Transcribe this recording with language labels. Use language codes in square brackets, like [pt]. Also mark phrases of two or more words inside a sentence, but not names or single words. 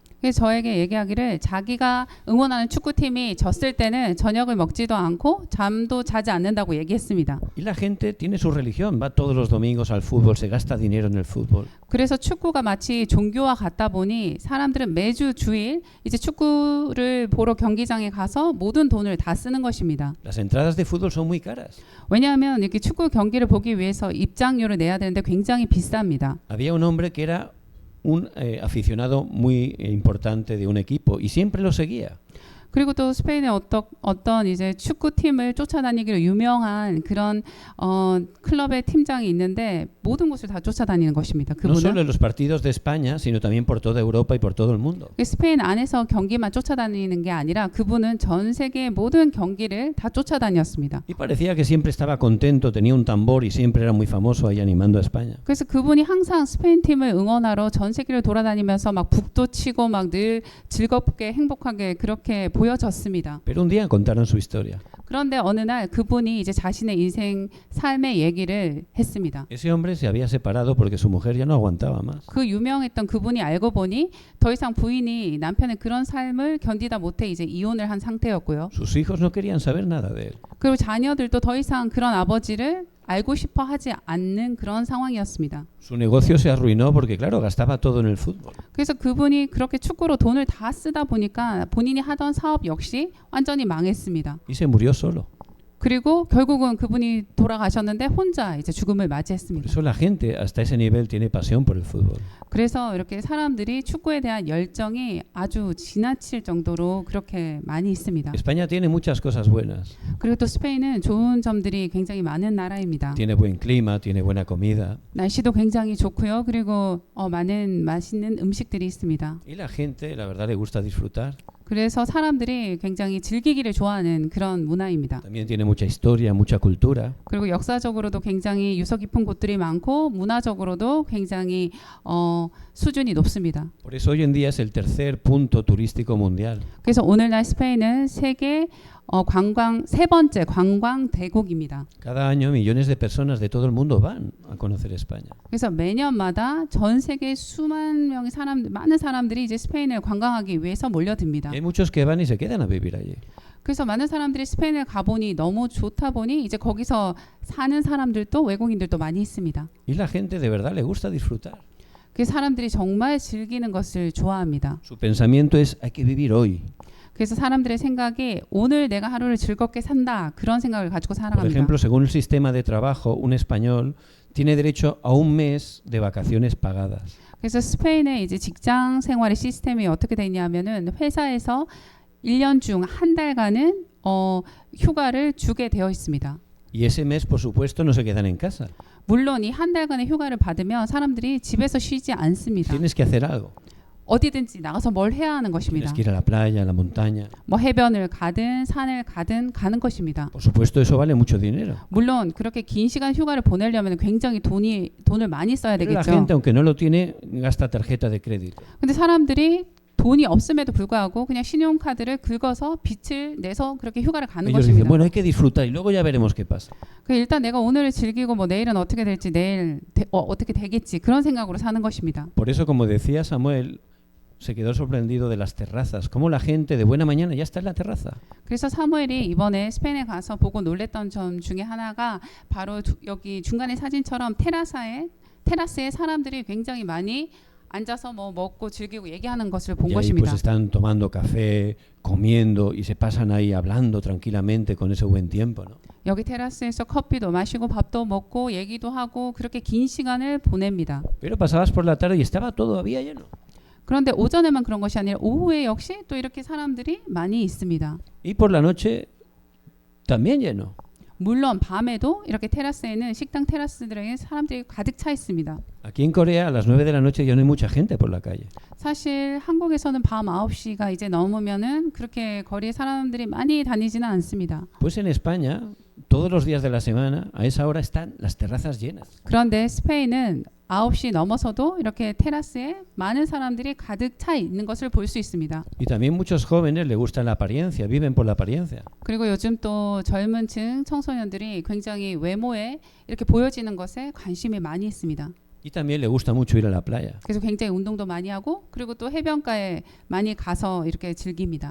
[ko] 그래서 저에게 얘기하기를 자기가 응원하는 축구팀이 졌을 때는 저녁을 먹지도 않고 잠도 자지 않는다고 얘기했습니다. [es] Y la gente tiene su religión, va todos los domingos al fútbol, se gasta dinero en el fútbol. [ko] 그래서 축구가 마치 종교와 같다 보니 사람들은 매주 주일 이제 축구를 보러 경기장에 가서 모든 돈을 다 쓰는 것입니다. [es] Las entradas de fútbol son muy caras. [ko] 왜냐하면 이렇게 축구 경기를 보기 위해서 입장료를 내야 되는데 굉장히 비쌉니다. [es] Había un hombre que era un aficionado muy importante de un equipo y siempre lo seguía. [ko] 그리고 또 스페인의 어떤 이제 축구팀을 쫓아다니기로 유명한 그런 클럽의 팀장이 있는데 모든 곳을 다 쫓아다니는 것입니다. [es] No solo [ko] 그분은 [es] en los partidos de España, sino también por toda Europa y por todo el mundo. [ko] 스페인 안에서 경기만 쫓아다니는 게 아니라 그분은 전 세계의 모든 경기를 다 쫓아다녔습니다. [es] Y parecía que siempre estaba contento, tenía un tambor y siempre era muy famoso ahí animando a España. [ko] 그래서 그분이 항상 스페인 팀을 응원하러 전 세계를 돌아다니면서 막 북도 치고 막 늘 즐겁게 행복하게 그렇게 보여졌습니다. [es] Pero un día contaron su historia. [ko] 그런데 어느 날 그분이 이제 자신의 인생 삶의 얘기를 했습니다. [es] Ese hombre se había separado porque su mujer ya no aguantaba más. [ko] 그 유명했던 그분이 알고 보니 더 이상 부인이 남편의 그런 삶을 견디다 못해 이제 이혼을 한 상태였고요. [es] Sus hijos no querían saber nada de él. [ko] 그리고 자녀들도 더 이상 그런 아버지를 알고 싶어 하지 않는 그런 상황이었습니다. [es] Su negocio se arruinó porque, claro, gastaba todo en el fútbol. [ko] 그래서 그분이 그렇게 축구로 돈을 다 쓰다 보니까 본인이 하던 사업 역시 완전히 망했습니다. [es] Y se murió solo. [ko] 그리고 결국은 그분이 돌아가셨는데 혼자 이제 죽음을 [es] Por [ko] 맞이했습니다. [es] eso la gente hasta ese nivel tiene pasión por el fútbol. [ko] 그래서 이렇게 사람들이 축구에 대한 열정이 아주 지나칠 정도로 그렇게 많이 있습니다. [es] España tiene muchas cosas buenas. [ko] 그리고 또 스페인은 좋은 점들이 굉장히 많은 나라입니다. [es] Tiene buen clima, tiene buena comida. [ko] 날씨도 굉장히 좋고요. 그리고 많은 맛있는 음식들이 있습니다. [es] Y la gente, la verdad, le gusta disfrutar. [ko] 그래서 사람들이 굉장히 즐기기를 좋아하는 그런 문화입니다. [es] También tiene mucha historia, mucha cultura. [ko] 그리고 역사적으로도 굉장히 유서 깊은 곳들이 많고 문화적으로도 굉장히 수준이 높습니다. [es] Por eso hoy en día es el tercer punto turístico mundial. [ko] 그래서 오늘날 스페인은 세계 관광 세 번째 관광 대국입니다. [es] Cada año millones de personas de todo el mundo van a conocer España. [ko] 그래서 매년마다 전 세계 수만 명의 많은 사람들이 이제 스페인을 관광하기 위해서 몰려듭니다. [es] Y hay muchos que van y se quedan a vivir allí. [ko] 그래서 많은 사람들이 스페인을 가보니 너무 좋다 보니 이제 거기서 사는 사람들도 외국인들도 많이 있습니다. [es] Y la gente de verdad le gusta disfrutar. [ko] 그 사람들이 정말 즐기는 것을 좋아합니다. [es] Su pensamiento es hay que vivir hoy. [ko] 그래서 사람들의 생각이 오늘 내가 하루를 즐겁게 산다 그런 생각을 가지고 [es] Por [ko] 살아갑니다. [es] ejemplo, según el sistema de trabajo, un español tiene derecho a un mes de vacaciones pagadas. [ko] 그래서 스페인의 이제 직장 생활의 시스템이 어떻게 되냐면은 회사에서 1년 중 한 달간은 휴가를 주게 되어 있습니다. [es] Y ese mes, por supuesto, no se quedan en casa. [ko] 물론 이 한 달간의 휴가를 받으면 사람들이 집에서 쉬지 않습니다. [es] Tienes que hacer algo. [ko] 어디든지 나가서 뭘 해야 하는 것입니다. [es] Tienes que ir a la playa, a la montaña. [ko] 뭐 해변을 가든 산을 가든 가는 것입니다. [es] Por supuesto, eso vale mucho dinero. [ko] 물론 그렇게 긴 시간 휴가를 보내려면 굉장히 돈을 많이 써야 [es] Pero la [ko] 되겠죠. [es] gente, aunque no lo tiene, gasta tarjeta de crédito. [ko] 근데 사람들이 돈이 없음에도 불구하고 그냥 신용카드를 긁어서 빚을 내서 그렇게 휴가를 가는 [es] Ellos dicen, [ko] 것입니다. [es] bueno, hay que disfrutar y luego ya veremos qué pasa. [ko] 일단 내가 오늘을 즐기고 뭐 내일은 어떻게 될지 내일 어떻게 되겠지 그런 생각으로 사는 것입니다. [es] Por eso, como decía Samuel, se quedó sorprendido de las terrazas. Cómo la gente de buena mañana ya está en la terraza. [ko] 그래서 사무엘이 이번에 스페인에 가서 보고 놀랬던 점 중에 하나가 바로 여기 중간에 사진처럼 테라스에 사람들이 굉장히 많이 앉아서 뭐 먹고 즐기고 얘기하는 것을 본 [es] Y ahí [ko] 것입니다. [es] pues están tomando café, comiendo y se pasan ahí hablando tranquilamente con ese buen tiempo, ¿no? [ko] 여기 테라스에서 커피도 마시고 밥도 먹고 얘기도 하고 그렇게 긴 시간을 보냅니다. [es] Pero pasabas por la tarde y estaba todavía lleno. [ko] 그런데 오전에만 그런 것이 아니라 오후에 역시 또 이렇게 사람들이 많이 있습니다. [es] Y por la noche también lleno. [ko] 물론 밤에도 이렇게 테라스에는 식당 테라스들에 사람들이 가득 차 있습니다. [es] Aquí en Corea a las 9 de la noche ya no hay mucha gente por la calle. [ko] 사실 한국에서는 밤 9시가 이제 넘으면은 그렇게 거리에 사람들이 많이 다니지는 않습니다. [es] Pues en España, todos los días de la semana, a esa hora están las terrazas llenas. [ko] 그런데 스페인은 9시 넘어서도 이렇게 테라스에 많은 사람들이 가득 차 있는 것을 볼 수 있습니다. [es] Y también muchos jóvenes les gusta la apariencia, viven por la apariencia. [ko] 그리고 요즘 또 젊은 층 청소년들이 굉장히 외모에 이렇게 보여지는 것에 관심이 많이 있습니다. [es] Y también le gusta mucho ir a la playa. [ko] 그래서 굉장히 운동도 많이 하고 그리고 또 해변가에 많이 가서 이렇게 즐깁니다.